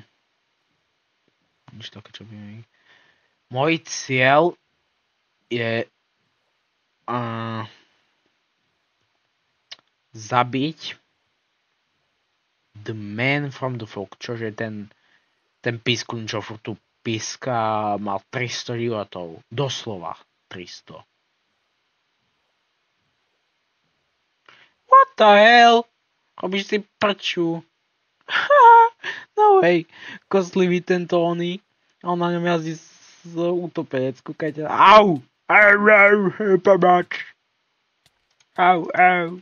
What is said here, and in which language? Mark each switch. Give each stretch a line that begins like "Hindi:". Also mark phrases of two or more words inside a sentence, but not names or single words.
Slovak: Nič také, čo by mi... Môj cieľ je zabiť The Man from the Fog, čože ten pískun, čo furt tu píska, mal 300 životov. Doslova 300.
English: What the hell?
Slovak: Robíš si prču. No hej, koslivý tento oný. A on na ňom jazdí z útopenec. Kúkajte. Au! Pomoc! Au, au.